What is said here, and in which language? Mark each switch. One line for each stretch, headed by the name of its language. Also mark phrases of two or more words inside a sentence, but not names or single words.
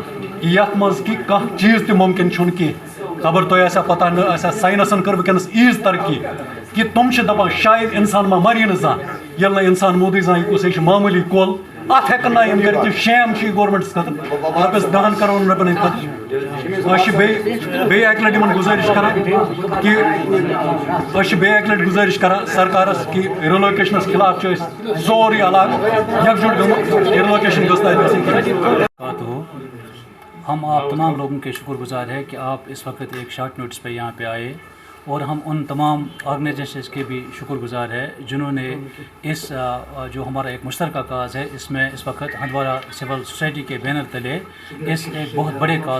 Kashmiri: کہ یتھ منٛز کہ کانٛہہ چیٖز تہِ مُمکِن چھُنہٕ کینٛہہ خبر تۄہہِ آسیا پتہ نہ آسیا ساینسن کٔر ونکیٚنس ییٖژ ترقی کہ تِم چھِ دپان شاید انسان ما مری نہٕ زانٛہہ ییٚلہِ نہٕ انسان موٗدٕے زانٛہہ یہِ کُس چھُ معموٗلی کۄل اتھ ہیکن نہٕ یِم کٔرِتھ یہِ شیم چھُ یہِ گورمنٹس خٲطرٕ رۄپیس 10 کروڑن رۄپین ہٕنٛدۍ خٲطرٕ أسۍ چھِ بیٚیہِ اکہِ لٹہِ یِمن گُزٲرِش کران کہ أسۍ چھِ بیٚیہِ اکہِ لٹہِ گُزٲرِش کران سرکارس کہ رِلوکیشنس خلاف چھِ أسۍ سورُے علاقہٕ یکجُٹ گٔمٕتۍ رِلوکیشن گٔژھ نہٕ اَتہِ گژھٕنۍ
Urdu: ہم آپ تمام لوگوں کے شکر گزار ہیں کہ آپ اس وقت ایک
English: short notice
Urdu: پہ یہاں پہ آئے اور ہم ان تمام آرگنائزیشنز کے بھی شکر گزار ہے جنہوں نے اس جو ہمارا ایک مشترکہ کاز ہے اس میں اس وقت ہندوارہ
English: civil society
Urdu: کے بینر تلے اس ایک بہت بڑے کاز